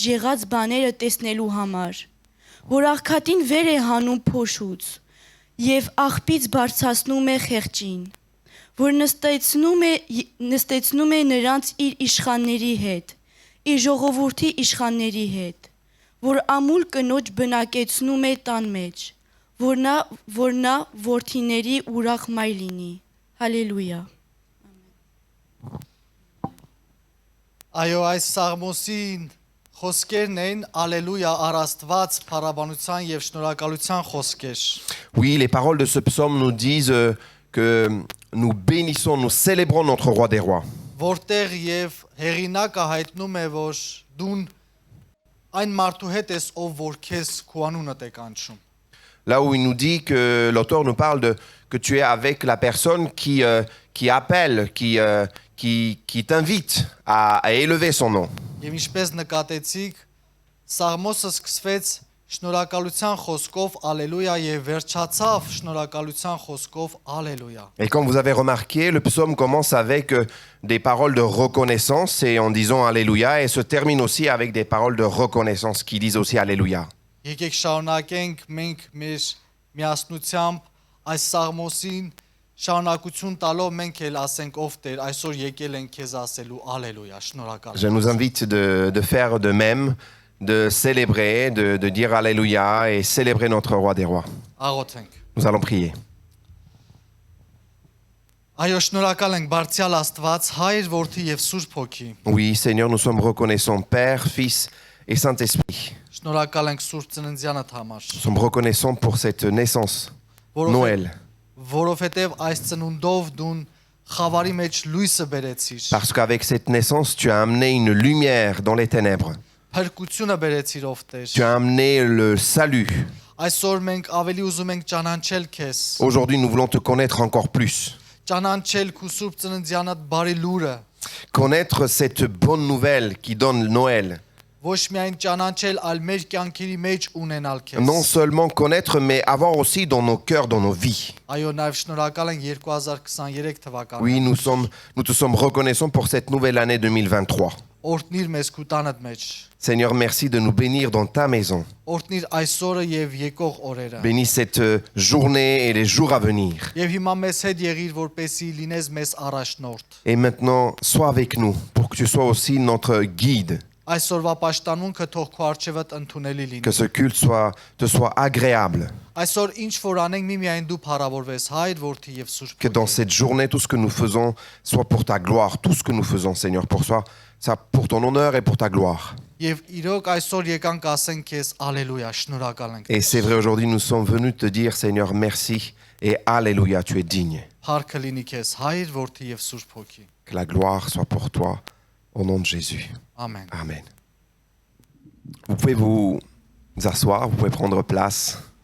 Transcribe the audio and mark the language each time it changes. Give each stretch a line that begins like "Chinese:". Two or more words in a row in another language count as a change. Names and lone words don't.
Armenian: եղած բաները տեսնելու համար, որ աղքատին վեր է հանում փոշուց եւ աղբից բարձրացնում է խեղճին, որ նստեցնում է նրանց իր իշխանների հետ, իր ժողովրդի իշխանների հետ, որ ամուլ կնոջ բնակեցնում է տան մեջ, որ նա որդիների ուրախ մայր լինի։ Հալելույա։ Այո, այս Սաղմոսին խոսքերն են Ալելույա առաստված փառաբանության եւ շնորհակալության խոսքեր։
French: Oui, les paroles de ce psaume nous disent que nous bénissons, nous célébrons notre Roi des Rois.
Armenian: Որտեղ եւ հեղինակը հայտնում է, որ դու այն մարդու հետ ես, ով որ քեզ քո անունդ է կանչում։
French: Là où il nous dit que l'auteur nous parle de que tu es avec la personne qui appelle, qui t'invite à élever son nom.
Armenian: Եվ ինչպես նկատեցիք, Սաղմոսը սկսվեց շնորհակալության խոսքով Ալելույա եւ վերջացավ շնորհակալության խոսքով Ալելույա։
French: Et comme vous avez remarqué, le psaume commence avec des paroles de reconnaissance et en disant Alléluia et se termine aussi avec des paroles de reconnaissance qui disent aussi Alléluia.
Armenian: Եկեք շարունակենք մենք մեր միասնությամբ այս Սաղմոսին շարունակություն տալով մենք էլ ասենք ով Տեր, այսօր եկել ենք քեզ ասելու Ալելույա, շնորհակալ։
French: Je nous invite de faire de même, de célébrer, de dire Alléluia et célébrer notre Roi des Rois.
Armenian: Աղոթենք։
French: Nous allons prier.
Armenian: Այո, շնորհակալ ենք Բարձրյալ Աստված, Հայր, Որդի եւ Սուրբ Հոգի։
French: Oui, Seigneur, nous sommes reconnaissants, Père, Fils et Saint-Esprit.
Armenian: Շնորհակալ ենք Սուրբ Ծննդյանդ համար։
French: Nous sommes reconnaissants pour cette naissance, Noël.
Armenian: Որովհետեւ այս ծնունդով դու խավարի մեջ լույսը բերեցիր։
French: Parce qu'avec cette naissance, tu as amené une lumière dans les ténèbres.
Armenian: Փրկությունը բերեցիր ով Տեր։
French: Tu as amené le salut.
Armenian: Այսօր մենք ավելի ուզում ենք ճանաչել քեզ։
French: Aujourd'hui, nous voulons te connaître encore plus.
Armenian: ճանաչել քու սուրբ ծննդյանդ բարի լուրը,
French: connaître cette bonne nouvelle qui donne Noël.
Armenian: ոչ միայն ճանաչել, այլ մեր կյանքերի մեջ ունենալ քեզ։
French: Non seulement connaître, mais avoir aussi dans nos cœurs, dans nos vies.
Armenian: Այո, նաև շնորհակալ ենք 2023 թվականին։
French: Oui, nous te sommes reconnaissants pour cette nouvelle année 2023.
Armenian: Օրհնիր մեզ քու տանդ մեջ։
French: Seigneur, merci de nous bénir dans ta maison.
Armenian: Օրհնիր այսօրը եւ եկող օրերը։
French: Bénis cette journée et les jours à venir.
Armenian: Եվ հիմա մեզ հետ եղիր, որպեսզի լինես մեզ առաջնորդ։
French: Et maintenant, sois avec nous pour que tu sois aussi notre guide.
Armenian: Այսօրվա պաշտամունքը թող քո արժևդ ընդունելի
French: Que
Armenian: լինի։
French: ce culte te soit agréable.
Armenian: Այսօր ինչ որ անենք միայն դու փառավորվես, Հայր, Որդի եւ Սուրբ
French: Que dans
Armenian: Հոգի։
French: cette journée, tout ce que nous faisons soit pour ta gloire. Tout ce que nous faisons, Seigneur, ça pour ton honneur et pour ta gloire.
Armenian: Եվ իրոք այսօր եկանք ասենք քեզ ալելույա, շնորհակալ ենք։
French: Et c'est vrai, aujourd'hui, nous sommes venus te dire, Seigneur, merci et alléluia, tu es digne.
Armenian: Փառքը լինի քեզ, Հայր, Որդի եւ Սուրբ Հոգի։
French: Que la gloire soit pour toi, au nom de Jésus.
Armenian: Ամեն։
French: Amen. Vous pouvez vous asseoir, vous pouvez prendre place.